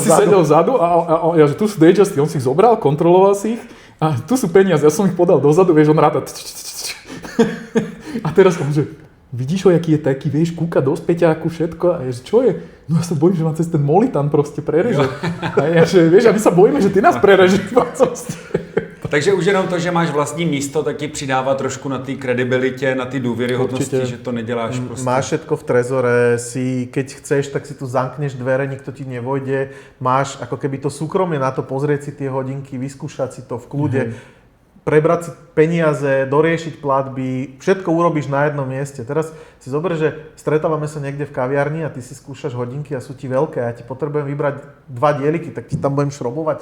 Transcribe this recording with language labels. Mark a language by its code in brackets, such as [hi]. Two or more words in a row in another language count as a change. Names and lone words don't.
[sk] A ty si sedel vzadu a ja, že tu sú dayjusty, on si ich zobral, kontroloval si ich a tu sú peniaze, ja som ich podal dozadu, vieš, on ráta. A teraz on, že vidíš ho, jaký je taký, vieš, kúka do späťáku, všetko a ja, že čo je? No ja sa bojím, že ma cez ten molitan proste prereže. A ja, že vieš, a my sa bojíme, že ty nás prerežeš. [cs] Takže už jenom to, že máš vlastní místo, tak ti přidává trošku na té kredibilitě, na té důvěryhodnosti, že to neděláš prostě. [sk] Máš všetko v trezore, keď chceš, tak si tu zamkneš dvere, nikto ti nevojde. Máš ako keby to súkromie na to pozrieť si tie hodinky, vyskúšať si to v kľude. Prebrať si peniaze, doriešiť platby, všetko urobíš na jednom mieste. Teraz si zober, že stretávame sa niekde v kaviarni a ty si skúšaš hodinky a sú ti veľké a ja ti potrebujem vybrať 2 dieliky, tak ti tam budem šrobovať.